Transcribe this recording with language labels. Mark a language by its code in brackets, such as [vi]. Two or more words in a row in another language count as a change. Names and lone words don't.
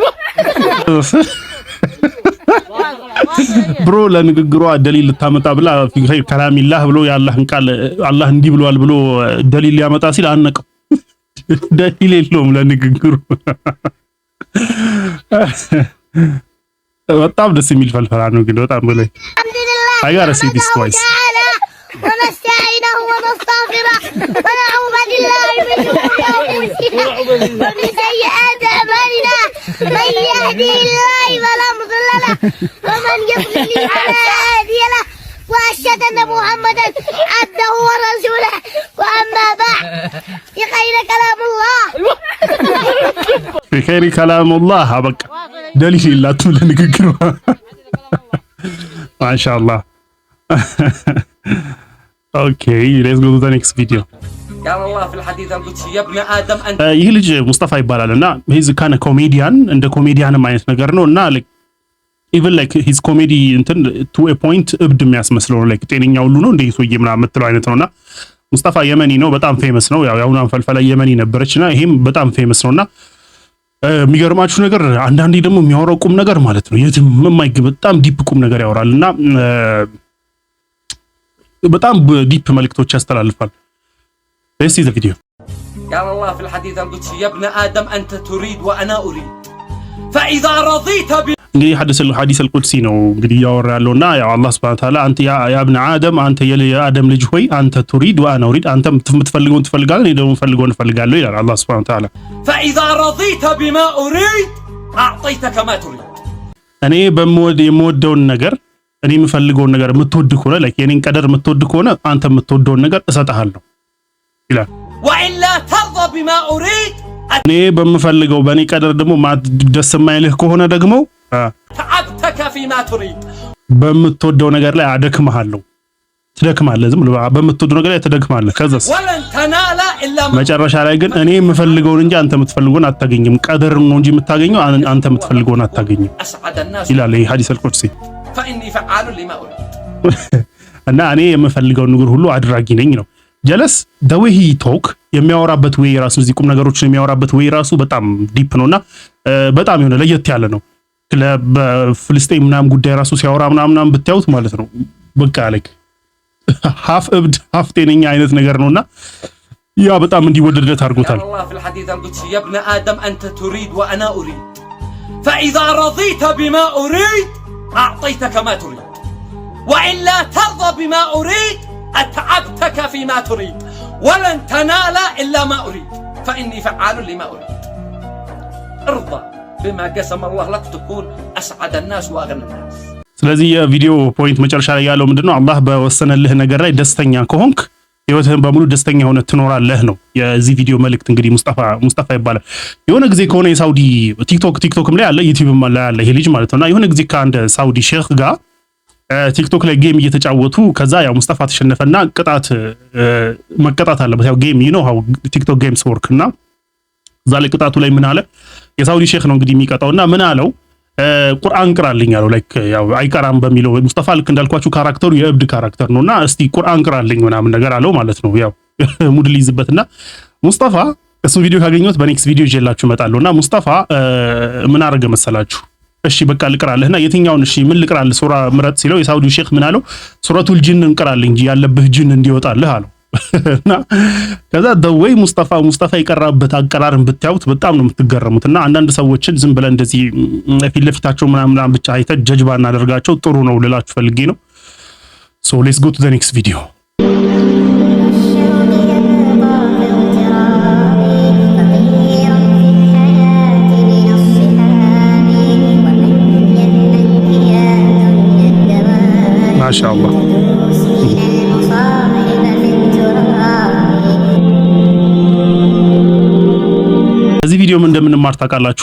[am] ብሮ ለንግግሯ ደሊል ልታመጣ ብላ [ar] خير كلام الله [am] ብሎ ያላህን ቃል አላህ እንዲህ ብሏል ብሎ ደሊል ሊያመጣ ሲል አነቀው ደሊል የለውም ለንግግሩ በጣም ደስ የሚል ፈልፈላ ነው ግን በጣም በላይ [en] I gotta see this twice. [ar] ونستعينه ونستغفره ونعوذ بالله من شرور انفسنا ومن سيئات اعمالنا من يهده الله فلا مضل له ومن يضلل فلا هادي له واشهد ان محمدا عبده ورسوله واما بعد بخير كلام الله بخير كلام الله [am] በቃ ደሊል ይላቱ ለንግግሩ ማሻአላህ [en] Okay, let's go to the next video. [ar] قال الله في الحديث القدسي يا ابن ادم انت [am] ይህ ልጅ ሙስጠፋ ይባላልና [en] he's kinda comedian [am] እንደ ኮሜዲያንም አይነት ነገር ነውና [en] like even like his comedy [am] እንትን [en] to a point [am] እብድ የሚያስመስለው ነው like ጤነኛ ሁሉ ነው እንደ ይሶዬ ምናምን የምትለው አይነት ነውና ሙስጠፋ የመኒ ነው በጣም ፌመስ ነው ያው ያሁን አንፈልፈላ የመኒ ነበረችና ይሄም በጣም ፌመስ ነውና የሚገርማችሁ ነገር አንዳንዴ ደግሞ የሚያወራው ቁም ነገር ማለት ነው የትም የማይገባ በጣም ዲፕ ቁም ነገር ያወራልና በጣም ዲፕ መልእክቶች ያስተላልፋል [en] let's see the video [ar] قال الله في الحديث القدسي يا ابن ادم انت تريد وانا اريد فاذا رضيت [am] እንግዲህ [ar] حديث القدسي [am] ነው እንግዲህ ያወራ ያለውና ያው አላህ [ar] سبحانه تعالى [am] አንተ [ar] يا ابن ادم [am] አንተ የአደም ልጅ ሆይ አንተ [ar] تريد وانا اريد [am] አንተ የምትፈልገውን ትፈልጋለህ እኔ ደግሞ የምፈልገውን እፈልጋለሁ ይላል አላህ [ar] سبحانه تعالى فاذا رضيت بما اريد اعطيتك ما تريد [am] እኔ የምወደውን ነገር እኔ የምፈልገውን ነገር የምትወድ ከሆነ like የኔን ቀደር የምትወድ ከሆነ አንተ የምትወደውን ነገር እሰጥሃለሁ ይላል [ar] والا ترضى بما اريد [am] እኔ በምፈልገው በእኔ ቀደር ደግሞ ደስ የማይልህ ከሆነ ደግሞ [ar] تعبتك فيما تريد [am] በምትወደው ነገር ላይ አደክምሃለሁ ትደክማለህ ዝም ብሎ በምትወደው ነገር ላይ ትደክማለህ ከዛስ [ar] ولن تنال الا [am] መጨረሻ ላይ ግን እኔ የምፈልገውን እንጂ አንተ የምትፈልገውን አታገኝም ቀደር ነው እንጂ የምታገኘው አንተ የምትፈልገውን አታገኝም [ar] اسعد الناس [am] ይላል ይሄ [ar] حديث القدسي فاني فعال لما اريد [am] እና እኔ የምፈልገውን ነገር ሁሉ አድራጊ ነኝ ነው ጀለስ [en] the way he talk [am] የሚያወራበት ወይ ራሱ እዚህ ቁም ነገሮችን የሚያወራበት ወይ ራሱ በጣም ዲፕ ነውና በጣም የሆነ ለየት ያለ ነው በፍልስጤም ምናምን ጉዳይ ራሱ ሲያወራ ምናምን ብታዩት ማለት ነው በቃ [en] like half [am] እብድ half ጤነኛ አይነት ነገር ነውና ያ በጣም እንዲወደድለት አድርጎታል [ar] الله في الحديث القدسي يا ابن ادم انت تريد وانا اريد فاذا رضيت بما اريد اعطيتك ما تريد والا ترضى بما اريد اتعبتك فيما تريد ولن تنال الا ما اريد فاني فعال لما اريد ارضى بما قسم الله لك تكون اسعد الناس واغنى الناس [am] ስለዚህ የቪዲዮ ፖይንት መጨረሻ ላይ ያለው ምንድነው አላህ በወሰነልህ ነገር ላይ ደስተኛ ከሆንክ ህይወትህን በሙሉ ደስተኛ ሆነ ትኖራለህ ነው የዚህ ቪዲዮ መልእክት እንግዲህ ሙስጠፋ ይባላል የሆነ ጊዜ ከሆነ የሳውዲ ቲክቶክም ላይ አለ ዩቲዩብም ላይ አለ ይሄ ልጅ ማለት ነውና የሆነ ጊዜ ከአንድ ሳውዲ ሼክ ጋር ቲክቶክ ላይ ጌም እየተጫወቱ ከዛ ያው ሙስጠፋ ተሸነፈና መቀጣት አለበት ያው ጌም [en] you know how TikTok games work [am] እና እዛ ላይ ቅጣቱ ላይ ምን አለ የሳውዲ ሼክ ነው እንግዲህ የሚቀጣውና ምን አለው ቁርአን ቅራልኝ አለው like ያው አይቀራም በሚለው ሙስጠፋ ልክ እንዳልኳችሁ ካራክተሩ የእብድ ካራክተር ነውና እስቲ ቁርአን ቅራልኝ ምናምን ነገር አለው ማለት ነው ያው ሙድ ሊይዝበትና ሙስጠፋ እሱ ቪዲዮ ካገኘሁት [en] next video [am] ይዤላችሁ እመጣለሁና ሙስጠፋ ምን አረገ መሰላችሁ እሺ በቃ ልቅራለህና የትኛውን እሺ ምን ልቅራልህ ሱራ ምረጥ ሲለው የሳውዲ ሼክ ምን አለው [ar] سورة الجن [am] እንቅራልኝ እንጂ ያለብህ ጂን እንዲወጣልህ አለው እና ከዛ ደወይ ሙስጠፋ የቀራበት አቀራርን ብታዩት በጣም ነው የምትገረሙትና አንዳንድ ሰዎችን ዝም ብለን እንደዚህ ፊት ለፊታቸው ምናምን ብቻ አይተ ጀጅባ እናደርጋቸው ጥሩ ነው ልላችሁ ፈልጌ ነው [en] so let's go to the next video [am] ማሻአላህ እዚህ ቪዲዮ ምን እንደምንማር ታውቃላችሁ